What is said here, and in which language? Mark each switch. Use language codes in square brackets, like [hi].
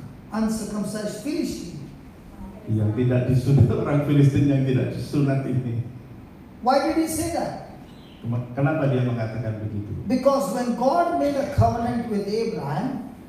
[en] Uncircumcised Philistine. [id] yang tidak disunat, orang Filistin yang tidak disunat ini. [en] Why did he say that? [id] Kenapa dia mengatakan begitu? [en] Because when God made a covenant with Abraham,